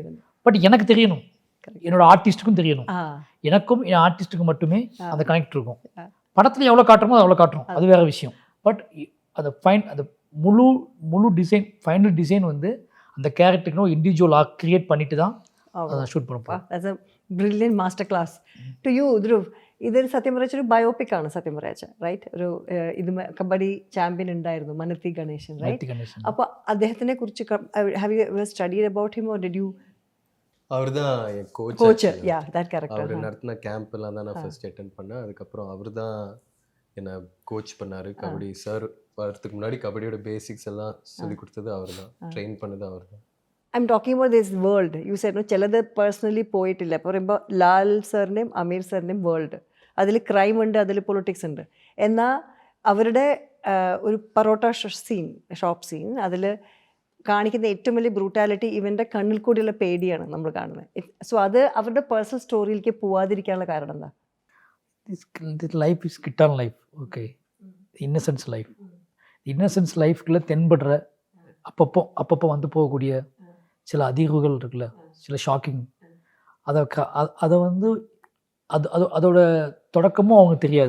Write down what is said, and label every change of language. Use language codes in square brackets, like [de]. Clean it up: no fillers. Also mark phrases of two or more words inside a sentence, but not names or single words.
[ta] பட் எனக்கு தெரியணும், என்னோட ஆர்டிஸ்ட்டுக்கும் தெரியணும். எனக்கும் என் ஆர்டிஸ்ட்டுக்கு மட்டுமே அந்த கனெக்ட் இருக்கும். படத்தில் எவ்வளோ காட்டுறோமோ அது அவ்வளோ காட்டுறோம், அது வேறு விஷயம். பட் அந்த முழு டிசைன், [en] final design [ta] வந்து அந்த கேரக்டருக்கு [en] individual arc create [ta] பண்ணிட்டு தான் அதை ஷூட் பண்ணுவோம். [en] That's a brilliant master class to you [ml] ധ്രുവ്. ഇതൊരു സത്യം പറഞ്ഞ ഒരു ബയോപിക് ആണ് സത്യം പറയാച്ച, റൈറ്റ്? ഒരു ഇത് കബഡി ചാമ്പ്യൻ ഉണ്ടായിരുന്നു, മനത്തി ഗണേശൻ, റൈറ്റ്? അപ്പോൾ അദ്ദേഹത്തിനെ കുറിച്ച് [en] have you studied about him or did you? [ta] அவர் தான் என் [en] Coach. Ya, that correct. [ta] அவர் நடத்தின கேம்ப்லாம் தான் நான் [en] first attend [ta] பண்ணேன். அதுக்கப்புறம் அவர் தான் என்னை கோச் பண்ணார். கபடி சார் வரதுக்கு முன்னாடி கபடியோட பேசிக்ஸ் எல்லாம் சொல்லி கொடுத்தது அவர் தான், ட்ரெயின் பண்ணது அவர் தான். [en] I am talking about this world. You said [ml] ചിലത് പേഴ്സണലി പോയിട്ടില്ല. ഇപ്പോൾ പറയുമ്പോൾ ലാൽ സാറിൻ്റെയും അമീർ സാറിൻ്റെയും വേൾഡ്, അതിൽ ക്രൈം ഉണ്ട്, അതിൽ പൊളിറ്റിക്സ് ഉണ്ട്. എന്നാൽ അവരുടെ ഒരു പൊറോട്ട [en] shop scene, [ml] അതിൽ കാണിക്കുന്ന ഏറ്റവും വലിയ ബ്രൂട്ടാലിറ്റി ഇവൻ്റെ കണ്ണിൽ കൂടിയുള്ള പേടിയാണ് നമ്മൾ കാണുന്നത്. സോ അത് അവരുടെ പേഴ്സണൽ സ്റ്റോറിയിലേക്ക് പോവാതിരിക്കാനുള്ള കാരണം എന്താ? [en] Life is kittan life. Okay, innocence life. [ta] இன்னசென்ஸ் லைஃப்குள்ளே தென்படுற அப்பப்போ வந்து போகக்கூடிய சில அதிர்வுகள் இருக்குல்ல, சில ஷாக்கிங். அதை வந்து அதோட தொடக்கமும் அவங்க தெரியாது.